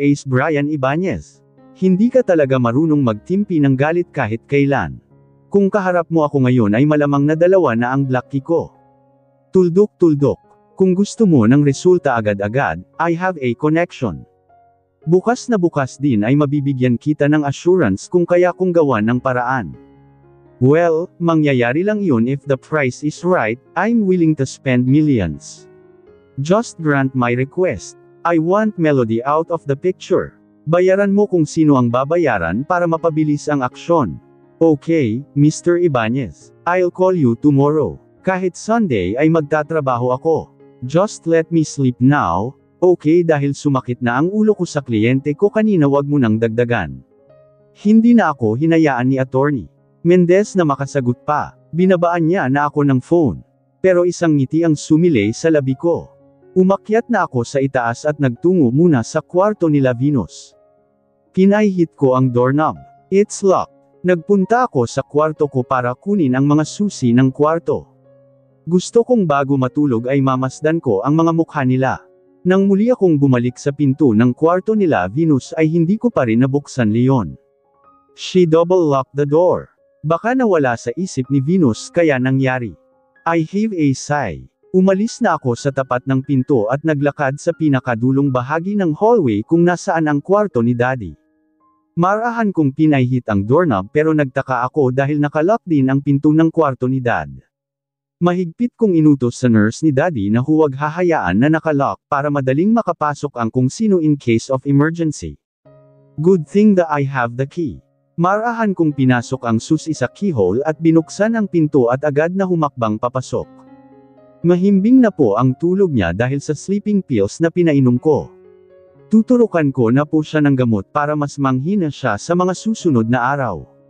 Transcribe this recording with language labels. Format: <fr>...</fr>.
<tl>Ace Brian Ibanez. Hindi ka talaga marunong magtimpi ng galit kahit kailan. Kung kaharap mo ako ngayon ay malamang na dalawa na ang black key ko. Tuldok-tuldok. Kung gusto mo ng resulta agad-agad,</tl> <en>I have a connection.</en> <tl>Bukas na bukas din ay mabibigyan kita ng assurance kung kaya kong gawan ng paraan.</tl> <en>Well,</en> <tl>mangyayari lang yun</tl> <en>if the price is right. I'm willing to spend millions. Just grant my request. I want Melody out of the picture.</en> <tl>Bayaran mo kung sino ang babayaran para mapabilis ang aksyon.</tl> <en>Okay, Mr. Ibanez. I'll call you tomorrow.</en> <tl>Kahit Sunday ay magtatrabaho ako.</tl> <en>Just let me sleep now, okay?</en> <tl>Dahil sumakit na ang ulo ko sa kliyente ko kanina, wag mo nang dagdagan. Hindi na ako hinayaan ni Attorney Mendez na makasagot pa. Binabaan niya na ako ng phone. Pero isang ngiti ang sumilay sa labi ko. Umakyat na ako sa itaas at nagtungo muna sa kwarto nila Venus. Pinahit ko ang doorknob.</tl> <en>It's locked.</en> <tl>Nagpunta ako sa kwarto ko para kunin ang mga susi ng kwarto. Gusto kong bago matulog ay mamasdan ko ang mga mukha nila. Nang muli akong bumalik sa pinto ng kwarto nila Venus ay hindi ko pa rin nabuksan leon.</tl> <en>She double-locked the door.</en> <tl>Baka nawala sa isip ni Venus kaya nangyari.</tl> <en>I heave a sigh.</en> <tl>Umalis na ako sa tapat ng pinto at naglakad sa pinakadulong bahagi ng hallway kung nasaan ang kwarto ni Daddy. Marahan kong pinahit ang doorknob pero nagtaka ako dahil nakalock din ang pinto ng kwarto ni Dad. Mahigpit kong inutos sa nurse ni Daddy na huwag hahayaan na nakalock para madaling makapasok ang kung sino</tl> <en>in case of emergency. Good thing that I have the key.</en> <tl>Marahan kong pinasok ang susi sa keyhole at binuksan ang pinto at agad na humakbang papasok. Mahimbing na po ang tulog niya dahil sa sleeping pills na pinainom ko. Tuturukan ko na po siya ng gamot para mas manghina siya sa mga susunod na araw.</tl>